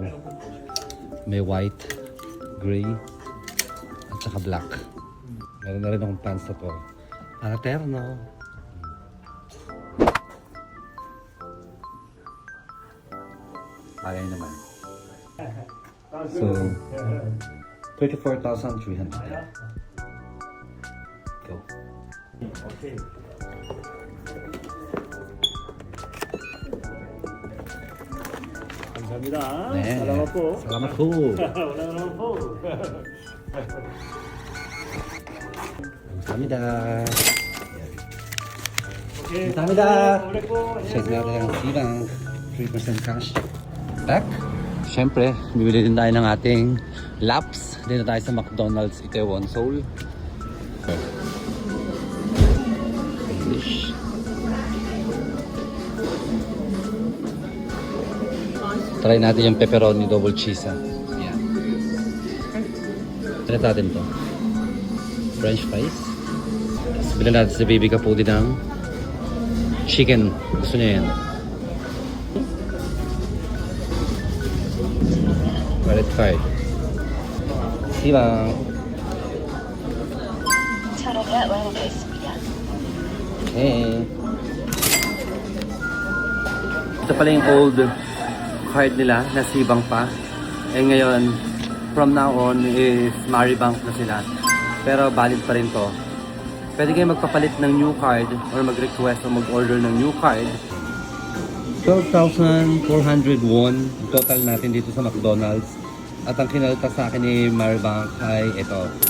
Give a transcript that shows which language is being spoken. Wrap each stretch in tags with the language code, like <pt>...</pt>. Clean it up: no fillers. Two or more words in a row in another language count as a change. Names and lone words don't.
<tl>May white, gray, at saka black. Meron na rin akong pants na to. Para terno. Bagay naman. So, 34,300. Go. Okay.</tl> <ko>감사합니다. 네.</ko> <tl>salamat po. Salamat po. Wala naman po.</tl> <ko>감사합니다.</ko> <tl>Okay.</tl> <ko>감사합니다.</ko> <tl>ulit po. Check natin ang SeaBank.</tl> <en>3% cash. Back.</en> <tl>Siyempre, bibili din tayo ng ating laps. Dito tayo sa McDonald's Itaewon, Seoul. English. Try natin yung</tl> <en>pepperoni double cheese.</en> <tl>Yeah. Try natin to.</tl> <en>French fries.</en> <tl>Tapos bilhin natin sa baby Kapudi ng chicken. Gusto niya yan.</tl> <en>Credit card.</en> <tl>SeaBank. Okay. Ito pala yung</tl> <en>old card</en> <tl>nila na SeaBank pa. Eh ngayon,</tl> <en>from now on is Maribank</en> <tl>na sila. Pero valid pa rin to. Pwede kayo magpapalit ng</tl> <en>new card or</en> <tl>mag-request o mag-order ng</tl> <en>new card.</en> <tl>12,400 won total natin dito sa McDonald's. At ang kinalta sa akin ni Maribank ay ito.</tl>